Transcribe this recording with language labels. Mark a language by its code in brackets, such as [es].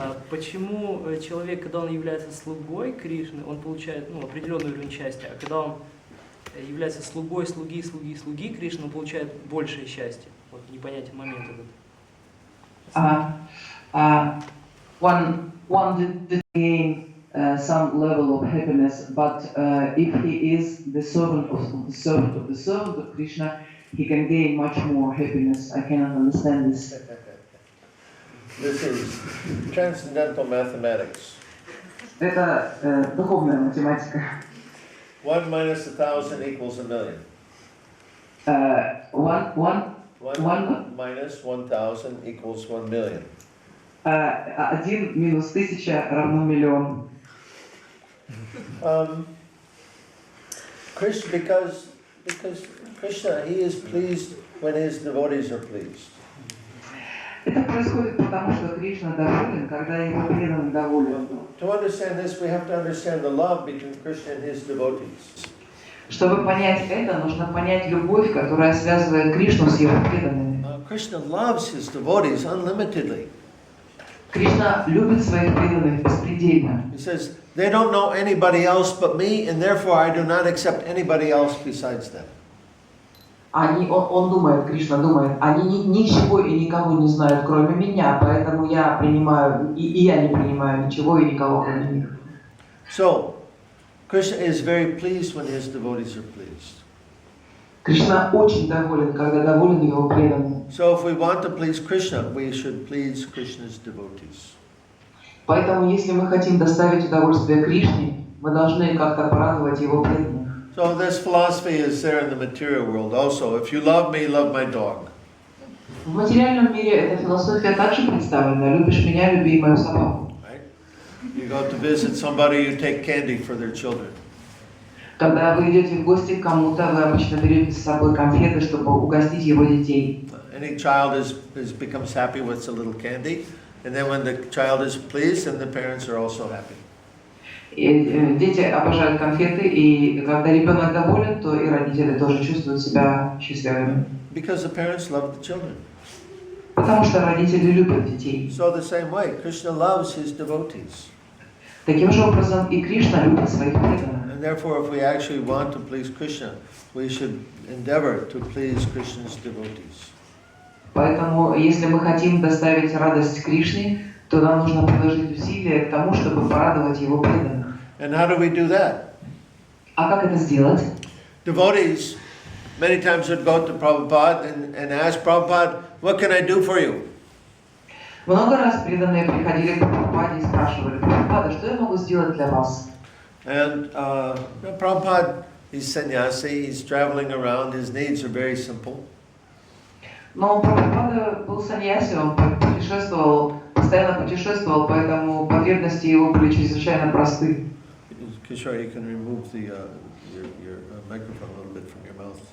[ru] Почему человек, когда он является слугой Кришны, он получает определенный уровень счастья, а когда он является слугой слуги Кришны, он получает большее счастье? Вот непонятен момент этот. [en] One did gain some level of happiness, but if he is the servant of Krishna, he can gain much more happiness. I cannot understand this. This is transcendental mathematics. [ru] Это духовная математика. [en] 1 minus 1,000 equals a million. One minus 1,000 equals 1 million. [ru] 1 минус 1000 равно миллион. [en] Because Krishna, he is pleased when his devotees are pleased. [ru] Это происходит потому, что Кришна доволен, когда его преданный доволен. [en] To understand this, we have to understand the love between Krishna and his devotees. [ru] Чтобы понять это, нужно понять любовь, которая связывает Кришну с его преданными. [en] Krishna loves his devotees unlimitedly. [ru] Кришна любит своих преданных беспредельно. [en] He says, they don't know anybody else but me, and therefore I do not accept anybody else besides them. [ru] Он думает, Кришна думает, они ничего и никого не знают, кроме меня, поэтому я принимаю, и я не принимаю ничего и никого, кроме них. [en] So, Krishna is very pleased when his devotees are pleased. [ru] Кришна очень доволен, когда доволен его преданный. [en] So if we want to please Krishna, we should please Krishna's devotees. [ru] Поэтому, если мы хотим доставить удовольствие Кришне, мы должны как-то порадовать его преданных. [en] So this philosophy is there in the material world also. If you love me, love my dog. [ru] В материальном мире эта философия также представлена. Любишь меня, люби мою собаку. [en] Right? You go to visit somebody, you take candy for their children. [ru] Когда вы идете в гости к кому-то, вы обычно берете с собой конфеты, чтобы угостить его детей. [en] Any child becomes happy with a little candy, and then when the child is pleased, then the parents are also happy. [ru] И дети обожают конфеты, и когда ребенок доволен, то и родители тоже чувствуют себя счастливыми. [en] Because the parents love the children. [ru] Потому что родители любят детей. [en] So the same way, Krishna loves his devotees. [ru] Таким же образом и Кришна любит своих преданных. [en] And therefore, if we actually want to please Krishna, we should endeavor to please Krishna's devotees. [ru] Поэтому, если мы хотим доставить радость Кришне, то нам нужно приложить усилия к тому, чтобы порадовать его преданных. [en] And how do we do that? [ru] А как это сделать? [en] Devotees many times would go to Prabhupada and ask Prabhupada, what can I do for you? [ru] Много раз преданные приходили к Прабхупаде и спрашивали: Прабхупада, что я могу сделать для вас? [en] And Prabhupada he's sannyasi, he's traveling around, his needs are very simple. [ru] Но Прабхупада был саньяси, он путешествовал, постоянно путешествовал, поэтому потребности его были чрезвычайно просты. [en] Kishore, you can remove the your microphone a little bit from your mouth.